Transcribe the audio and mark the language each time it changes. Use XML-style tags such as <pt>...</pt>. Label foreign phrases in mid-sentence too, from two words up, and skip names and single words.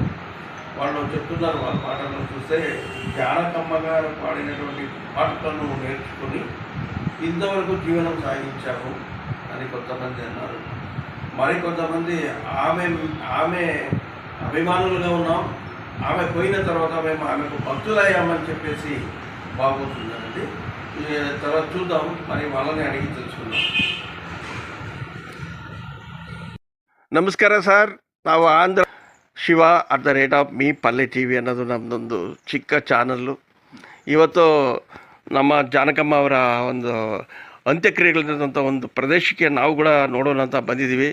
<te>వాళ్ళు చెప్తున్నారు, వాళ్ళ పాటలు చూస్తే జానకమ్మ గారు పాడినటువంటి పాటలను నేర్చుకొని ఇంతవరకు జీవనం సాగించాము అని కొంతమంది అన్నారు. మరికొంతమంది ఆమె అభిమానులుగా ఉన్నాం, ఆమె పోయిన తర్వాత మేము ఆమెకు భక్తులయ్యామని చెప్పేసి బాగుంటుందండి. తర్వాత చూద్దాం, మరి వాళ్ళని అడిగి తెలుసుకుందాం.</te> <kn>ನಮಸ್ಕಾರ ಸರ್. ನಾವು ಆಂಧ್ರ ಶಿವ @B ಪಲ್ಲೆ ಟಿವಿ ಅನ್ನೋದು ನಮ್ಮದೊಂದು ಚಿಕ್ಕ ಚಾನಲ್ಲು. ಇವತ್ತು ನಮ್ಮ ಜಾನಕಮ್ಮ ಅವರ ಒಂದು ಅಂತ್ಯಕ್ರಿಯೆಗಳಿದ್ದಂಥ ಒಂದು ಪ್ರದೇಶಕ್ಕೆ ನಾವು ಕೂಡ ನೋಡೋಣ ಅಂತ ಬಂದಿದ್ದೀವಿ.</kn>